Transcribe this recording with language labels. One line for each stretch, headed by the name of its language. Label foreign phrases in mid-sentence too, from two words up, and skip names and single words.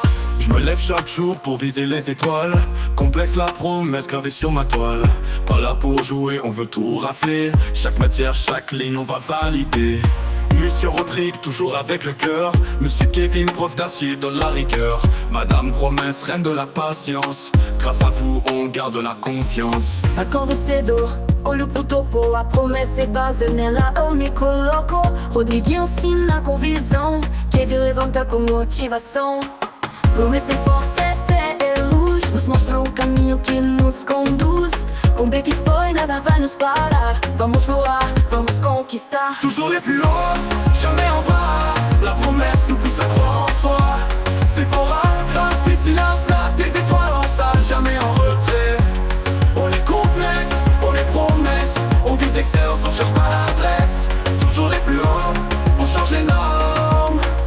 French: Je me lève chaque jour pour viser les étoiles. Complexe la promesse gravée sur ma toile. Pas là pour jouer, on veut tout rafler. Chaque matière, chaque ligne, on va valider. Monsieur Rodrigue, toujours avec le cœur. Monsieur Kevin, prof d'acier, donne la rigueur. Madame Promesse, reine de la patience. Grâce à vous, on garde la confiance.
Portuguese: Accordo cedo, olho pro topo. A promessa é base nela, eu me coloco. Rodrigue ensina com visão. Kevin levanta com motivação. Promessa é força, é fé, é luz. Nos mostra o caminho que nos conduz. Com Beck Boy nada vai nos parar. Vamos voar, vamos conquistar.
French: Toujours les plus hauts, jamais en bas. La promesse nous pousse à croire en soi. C'est Sephora, grâce, Priscilla, Snap, des étoiles en salle, jamais en retrait. On est complexe, on est promesse. On vise l'excellence, on cherche pas l'adresse. Toujours les plus hauts, on change les normes.